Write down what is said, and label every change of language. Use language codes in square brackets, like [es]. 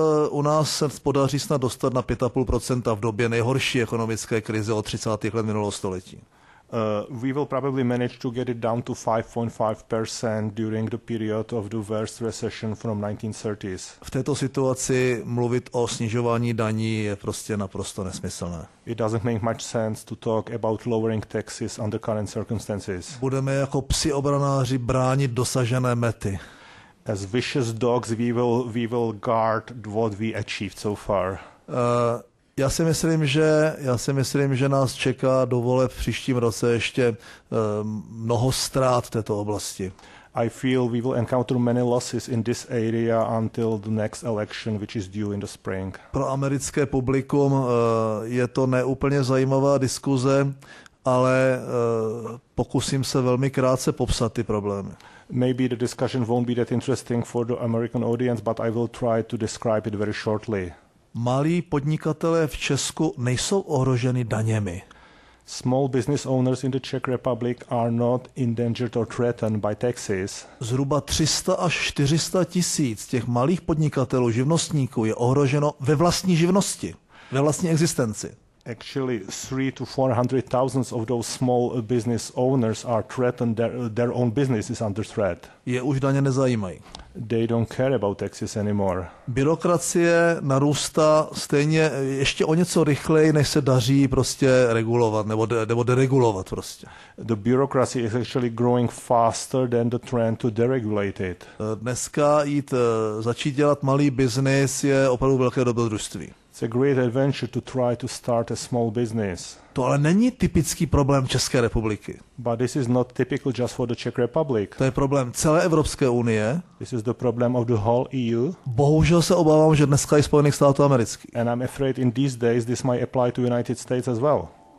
[cs] U nás se podaří snad dostat na 5,5% v době nejhorší ekonomické krize od 30. let minulého století. [en] We will probably manage to get it down to 5.5% during the period of the worst recession from 1930s. [cs] V této situaci mluvit o snižování daní je prostě naprosto nesmyslné. [en] It doesn't make much sense to talk about lowering taxes under current circumstances. [cs] Budeme jako psi obranáři bránit dosažené mety. [en] As vicious dogs, we will guard what we achieved so far. [cs] Já si myslím, že nás čeká do voleb v příštím roce ještě mnoho ztrát v této oblasti. [en] I feel we will encounter many losses in this area until the next election, which is due in the spring. [cs] Pro americké publikum je to neúplně zajímavá diskuze, ale pokusím se velmi krátce popsat ty problémy. [en] Maybe the discussion won't be that interesting for the American audience, but I will try to describe it very shortly. [cs] Malí podnikatelé v Česku nejsou ohroženi daněmi. [en] Small business owners in the Czech Republic are not endangered or threatened by taxes. [cs] Zhruba 300 až 400 tisíc těch malých podnikatelů, živnostníků je ohroženo ve vlastní živnosti, ve vlastní existenci. [en] Actually, 300,000 to 400,000 of those small business owners are threatened. Their own business is under threat. [cs] Je už daně nezajímají. [en] They don't care about taxes anymore. [cs] Byrokracie narůstá stejně ještě o něco rychleji, než se daří prostě regulovat nebo deregulovat prostě. [en] The bureaucracy is actually growing faster than the trend to deregulate it. [cs] Dneska začít dělat malý biznis je opravdu velké dobrodružství. [en] It's a great adventure to try to start a small business. [cs] To ale není typický problém České republiky. [en] But this is not typical just for the Czech Republic. [cs] To je problém celé Evropské unie. [en] This is the problem of the whole EU. [cs] Bohužel se obávám, že dneska i Spojených států amerických. [en] And I'm afraid in these days this might apply to United States as well.